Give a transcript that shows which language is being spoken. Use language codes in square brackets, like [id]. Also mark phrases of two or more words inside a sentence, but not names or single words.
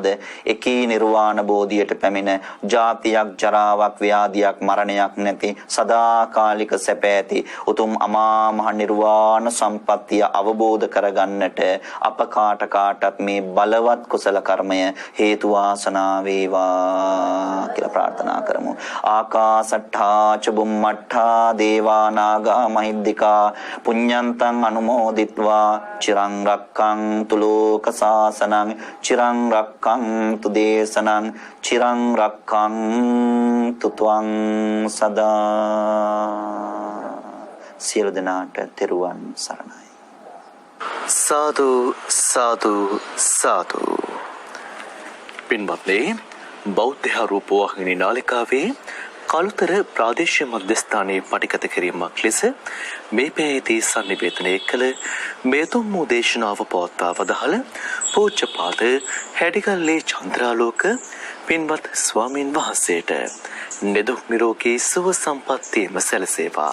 [si] එකී නිර්වාණ බෝධියට පැමිණ ජාතියක් ජරාවක් ව්‍යාධියක් මරණයක් නැති සදාකාලික සැප ඇති උතුම් අමා මහ නිර්වාණ සම්පත්තිය අවබෝධ කරගන්නට අප කාටත් මේ බලවත් කුසල කර්මය හේතු වාසනා වේවා කියලා ප්‍රාර්ථනා කරමු. [pi] ආකාසට්ඨා ච බුම්මට්ඨා දේවා නාග මහිද්దికා පුඤ්ඤන්තං අනුමෝදිත්වා චිරං රක්ඛන්තු ලෝක සාසනං චිරං රක්ඛන්තු දේශනං චිරං රක්ඛන්තු ත්වං සදා. [si] සියලු දෙනාට තෙරුවන් සරණයි. සාදු සාදු සාදු. පින්වත්නි, බෞද්ධ රූපවාහිනී නාලිකාවේ කලුතර ප්‍රාදේශීය මධ්‍යස්ථානයේ පටිගත කිරීමක් ලෙස මේ පැයේදී සම්නිවේදනය කළ මේතුම් වූ දේශනාව පවත්වා වදාළ පූජ්‍යපාද හැඩිගල්ලේ චන්ද්‍රාලෝක පින්වත් ස්වාමින් වහන්සේට නිදුක් නිරෝගී සුව සම්පන්නියම සැලසේවා.